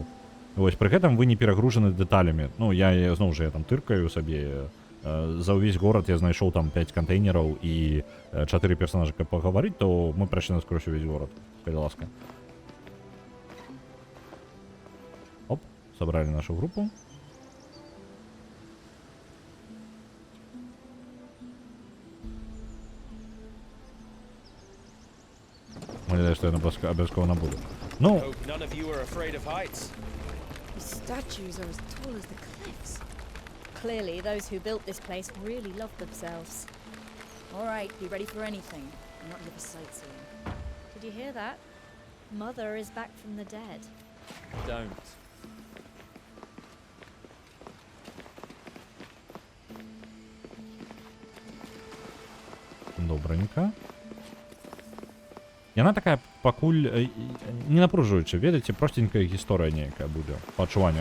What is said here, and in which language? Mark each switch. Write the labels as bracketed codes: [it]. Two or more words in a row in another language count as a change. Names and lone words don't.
[be] Вось, пры гэтым вы не перагружаны дэталямі. Ну, я, зноў жа, я там тыркаю сабе. За ўвесь горад я знайшоў там 5 кантэйнераў і 4 персонажа, каб пагаварыць, то мы прайшлі наскрозь увесь горад, калі ласка. Оп, сабралі нашу групу. [uk] Мені що я обов'язково набуду. [be] Ну, [en] Hope none of you are afraid of heights. These statues are as tall as the cliffs. Clearly, those who built this place really loved themselves. All right, be ready for anything. I'm not here for sightseeing. Did you hear that? Mother is back from the dead. Don't. [uk] добренько. [be] Яна такая пакуль не напружваюча, ведаеце, простенькая гісторыя нейкая будзе па адчуваннях.